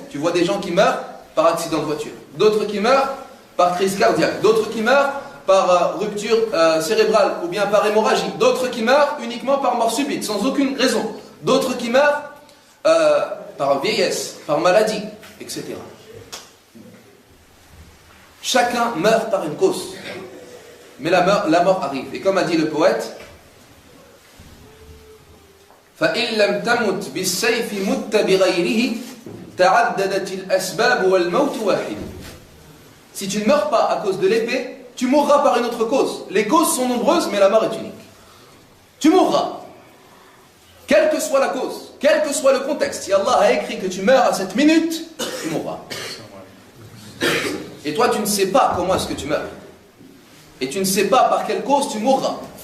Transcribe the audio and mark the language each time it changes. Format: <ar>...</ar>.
<fr>Tu vois des gens qui meurent par accident de voiture, d'autres qui meurent par crise cardiaque, d'autres qui meurent par rupture cérébrale ou bien par hémorragie, d'autres qui meurent uniquement par mort subite, sans aucune raison, d'autres qui meurent par vieillesse, par maladie, etc. Chacun meurt par une cause. Mais la mort arrive. Et comme a dit le poète,</fr> <ar>فَإِن لَمْ تَمُتْ بِالسَّيْفِ مُتَّ بِغَيْرِهِ تَعَدَّدَتِ الْأَسْبَابُ وَالْمَوْتُ وَاحِدٌ.</ar> <fr>Si tu ne meurs pas à cause de l'épée, tu mourras par une autre cause. Les causes sont nombreuses, mais la mort est unique. Tu mourras. Quelle que soit la cause, quel que soit le contexte, si Allah a écrit que tu meurs à cette minute, tu mourras. Et toi, tu ne sais pas comment est-ce que tu meurs. Et tu ne sais pas par quelle cause tu mourras.</fr>